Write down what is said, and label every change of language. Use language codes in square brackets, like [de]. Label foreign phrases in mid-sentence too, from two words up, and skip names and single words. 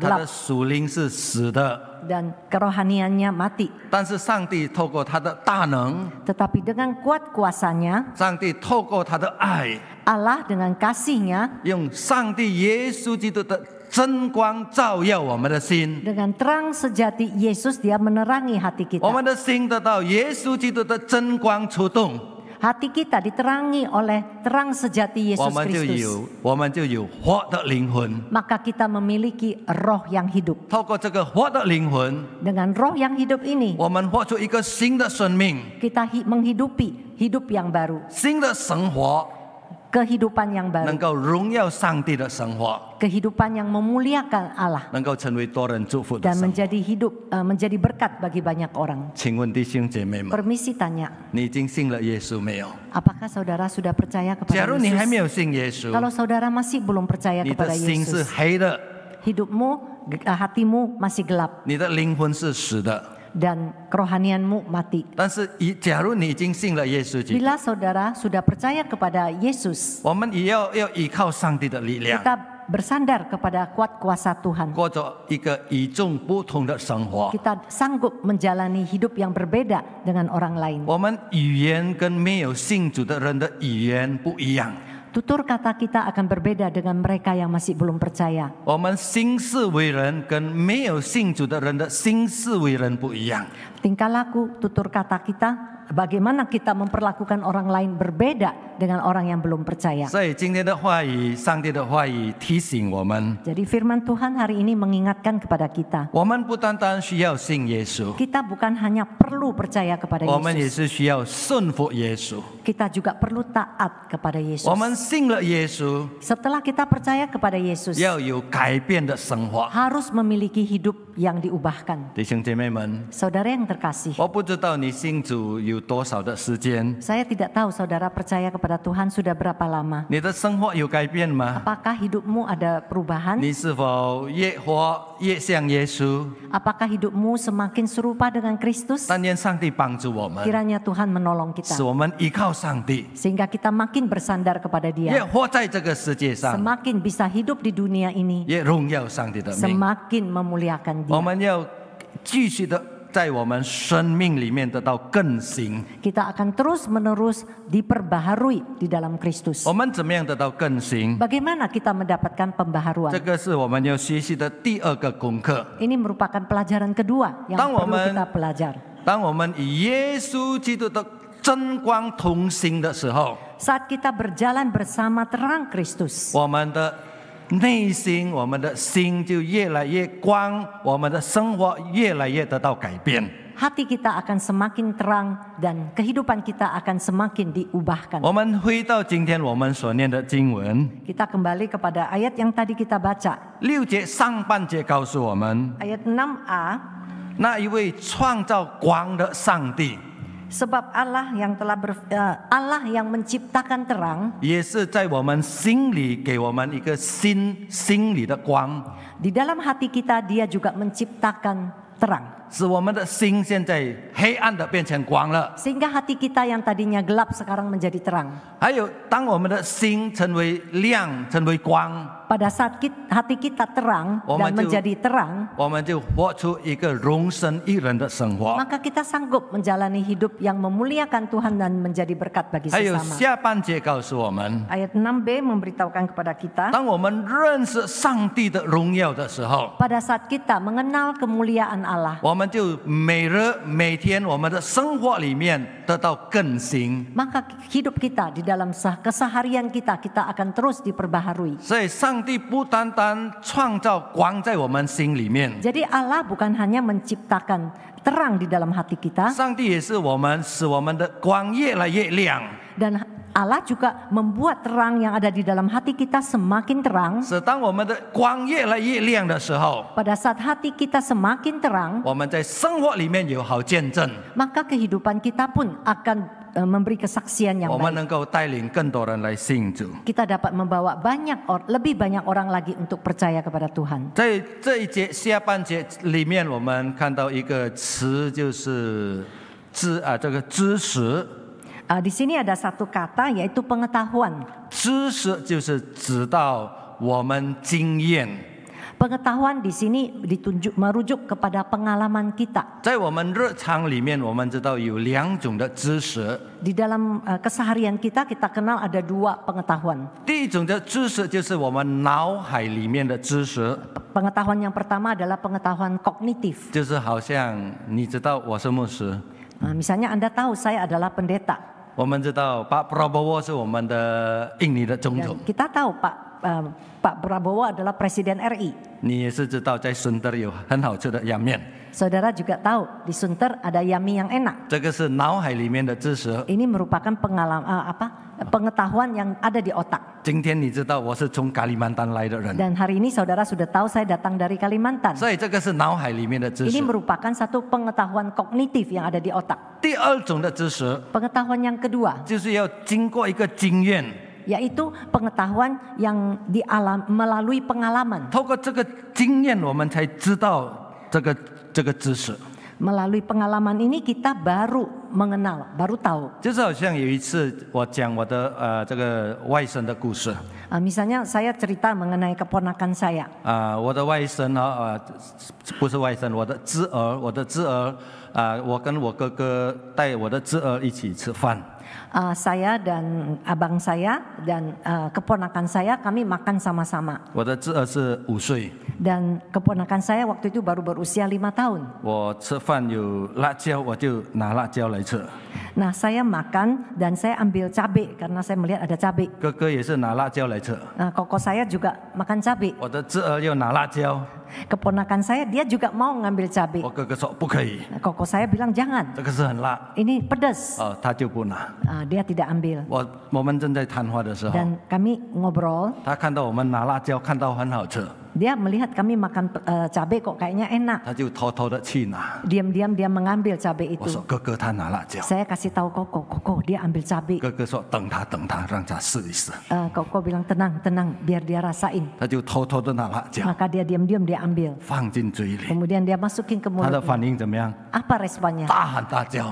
[zh] 他的 [id] gelap, [zh] 属灵是死的。 [id] dan kerohaniannya mati. [zh] 但是上帝透过他的大能， [id] Tetapi dengan kuat kuasanya, [zh] 上帝透过他的爱， [id] Allah dengan kasihnya, [zh] 用上帝耶稣基督的真光照耀我们的心， [id] dengan terang sejati Yesus, dia menerangi hati [zh] 我们 [id] kita. [zh] 的心得到耶稣基督的真光出动， [id] Hati kita diterangi oleh terang sejati [zh] 我 [id] Yesus [zh] 们就有 [id] Kristus. [zh] 活的灵魂。 [id] Maka kita memiliki roh yang hidup. [zh] 透过这个活的灵魂， [id] Dengan roh yang hidup ini, [zh] 我们活出一个新的生命， [id] kita menghidupi hidup yang baru, [zh] 新的生活， [id] kehidupan yang [zh] 能 [id] baru, [zh] 够荣耀上帝的生活， [id] kehidupan yang memuliakan Allah [zh] 能够成为多人祝福的 [id] dan [zh] 生活。 [id] menjadi berkat bagi banyak orang. [zh] 请问弟兄姐妹们， [id] Permisi tanya, [zh] 你已经信了耶稣没有？ [id] apakah saudara sudah percaya [zh] 假 [id] kepada [zh] 如你还没 [id] Yesus? [zh] 有信耶稣， [id] Kalau saudara masih belum percaya [zh] 你的 [id] kepada [zh] 心是 [id] Yesus, [zh] 黑的， [id] hidupmu, hatimu masih gelap [zh] 你的灵魂是死的。 [id] dan kerohanianmu mati. [zh] 但是假如你已经信了耶稣基督， [id] Bila saudara sudah percaya kepada Yesus, [zh] 我们也要依靠上帝的力量。 [id] kita bersandar kepada kuat kuasa Tuhan. [zh] 过着一个与众不同的生活。 [id] Kita sanggup menjalani hidup yang berbeda dengan orang lain. [zh] 我们语言跟没有信主的人的语言不一样， [id] Tutur kata kita akan berbeda dengan mereka yang masih belum percaya. [zh] 我们行事为人跟没有信主的人的行事为人不一样。 [id] Tingkah laku, tutur kata kita, bagaimana kita memperlakukan orang lain berbeda dengan orang yang belum percaya. [zh] 所以今天的话语，上帝的话语提醒我们， [id] Jadi firman Tuhan hari ini mengingatkan kepada kita. [zh] 我们不单单需要信耶稣， [id] Kita bukan hanya perlu percaya kepada [zh] 我们也 [id] Yesus. [zh] 是需要顺服耶稣。 [id] Kita juga perlu taat kepada Yesus. [zh] 我们信了耶稣， [id] Setelah kita percaya kepada Yesus, [zh] 要有改变的生活。 [id] harus memiliki hidup yang diubahkan. [zh] 弟兄姐妹们， [id] Saudara yang terkasih, [zh] 我不知道你信主有多少的时间， [id] saya tidak tahu saudara percaya kepada Tuhan sudah berapa lama. [zh] 你的生活有改变吗？ [id] Apakah hidupmu ada perubahan? [zh] 你是否越活越像耶稣？ [id] Apakah hidupmu semakin serupa dengan Kristus? [zh] 但愿上帝帮助我们， [id] Kiranya Tuhan menolong [zh] 使 [id] kita [zh] 我们依靠上帝， [id] sehingga kita makin bersandar kepada [zh] 越 [id] Dia, [zh] 活在这个世界上， [id] semakin bisa hidup di dunia ini, [zh] 越荣耀上帝的名。 [id] semakin memuliakan [zh] 我 [id] Dia. [zh] 们要继续的在我们生命里面得到更新。 [id] Kita akan terus-menerus diperbaharui di dalam Kristus. [zh] 我们怎么样得到更新？ [id] Bagaimana kita mendapatkan [zh] 这 [id] pembaharuan? [zh] 个是我们要学习的第二个功课。 [id] Ini merupakan pelajaran kedua yang Tang perlu woman- kita pelajari. [zh] 当我们与耶稣基督的真光同行的时候， [id] Saat kita berjalan bersama terang Kristus, [zh] 我们的内心，我们的心就越来越光，我们的生活越来越得到改变。 [id] hati kita akan semakin terang dan kehidupan kita akan semakin diubahkan. [zh] 我们回到今天我们所念的经文， [id] Kita kembali kepada ayat yang tadi kita baca. [zh] 6 节上半节告诉我们， [id] Ayat 6a, [zh] 那一位创造光的上帝， [id] sebab Allah yang menciptakan terang, [zh] 也是在我们心里给我们一个心里的光， [id] di dalam hati kita Dia juga menciptakan terang. [zh] 使我们的心现在黑暗的变成光了。 [id] Sehingga hati kita yang tadinya gelap sekarang menjadi terang. [zh] 还有，当我们的心成为亮、成为光， [id] Pada saat hati kita terang dan menjadi terang, [zh] 我们就活出一个荣神益人的生活。 [id] maka kita sanggup menjalani hidup yang memuliakan Tuhan dan menjadi berkat bagi [zh] 还有 [id] sesama. [zh] 下半节告诉我们， [id] Ayat 6b memberitahukan kepada kita, [zh] 当我们认识上帝的荣耀的时候， [id] pada saat kita mengenal kemuliaan Allah, [zh] 我们就每天我们的生活里面得到更新。 [id] maka hidup kita di dalam keseharian kita akan terus diperbaharui. [zh] 所以，上帝不单单创造光在我们心里面， [id] Jadi Allah bukan hanya menciptakan terang di dalam hati kita, [zh] 上帝也是使我们的光越来越亮。 [id] dan Allah juga membuat terang yang ada di dalam hati kita semakin terang. [zh] 是当我们的光越来越亮的时候， [id] Pada saat hati kita semakin terang, [zh] 我们在生活里面有好见证， [id] maka kehidupan kita pun akan memberi kesaksian yang [zh] 我们 [id] baik. [zh] 能够带领更多人来信主。 [id] Kita dapat membawa lebih banyak orang lagi untuk percaya kepada Tuhan. [zh] 在这一节下半节里面，我们看到一个词，就是这个知识。 [id] Di sini ada satu kata yaitu pengetahuan. [zh] 知识就是指到我们经验， [id] Pengetahuan di sini merujuk kepada pengalaman kita. [zh] 在我们日常里面，我们知道有2种的知识。 [id] Di dalam keseharian kita kenal ada 2 pengetahuan. [zh] 第一种的知识就是我们脑海里面的知识， [id] Pengetahuan yang pertama adalah pengetahuan kognitif. [zh] 就是好像你知道我是牧师， [id] Misalnya Anda tahu saya adalah pendeta. [zh] 我们知道 Pak Prabowo 是我们的印尼的总统， [id] Dan kita tahu Pak Prabowo adalah Presiden RI. [zh] 你也是知道在顺德有很好吃的阳面， [id] Saudara juga tahu di Sunter ada yummy yang enak. [zh] 这个是脑海里面的知识。 [id] Ini merupakan pengetahuan yang ada di otak. [zh] 今天你知道我是从Kalimantan来的人， [id] Dan hari ini saudara sudah tahu saya datang dari Kalimantan. [zh] 所以这个是脑海里面的知 [id] Ini [zh] 识。 [id] merupakan satu pengetahuan kognitif yang ada di otak. [zh] 第二种的知识 [id] Pengetahuan yang kedua [zh] 就是要经过一个经验， [id] yaitu pengetahuan yang melalui pengalaman. [zh] 透过这个经验，我们才知道这个知识。 [id] Melalui pengalaman ini kita baru mengenal, baru tahu. [zh] 就是好像有一次我讲我的这个外甥的故事 [id] Misalnya saya cerita mengenai keponakan saya. [zh] 我的外甥不是外甥，我的侄儿我跟我哥哥带我的侄儿一起吃饭。 [id] Saya dan abang saya dan keponakan saya kami makan sama-sama. [zh] 我的侄儿是5岁， [id] Dan keponakan saya waktu itu baru berusia 5 tahun. [zh] 我吃饭有辣椒，我就拿辣椒来吃。 [id] Nah, saya makan dan saya ambil cabai karena saya melihat ada cabai. [zh] 哥哥也是拿辣椒来吃， [id] Koko saya juga makan cabai. [zh] 我的侄儿又拿辣椒， [id] Keponakan saya dia juga mau ngambil cabai. [zh] 我哥哥说不可以， [id] Koko saya bilang jangan. [zh] 这个是很辣， [id] Ini pedas. [zh] 他就不拿。 [id] Dia tidak ambil. [zh] 我们正在谈话的时候， [id] Dan kami ngobrol. [zh] 他看到我们拿辣椒，看到很好吃， [id] Dia melihat kami makan cabai kok kayaknya enak. [zh] 他就偷偷的去拿。 [id] Diam-diam dia mengambil cabai [zh] 我说 [id] itu. [zh] 哥哥他拿辣椒， [id] Saya kasih tahu Koko dia ambil cabai. [zh] 哥哥说等他，让他试一试。 [id] Koko bilang tenang, biar dia rasain. [zh] 他就偷偷的拿辣椒 [id] Maka dia diam-diam dia ambil. [zh] 放进嘴里， [id] Kemudian dia masukin ke [zh] 他的 [id] mulut. [zh] 反应怎么样？ [id] Apa responnya? [zh] 大喊大叫。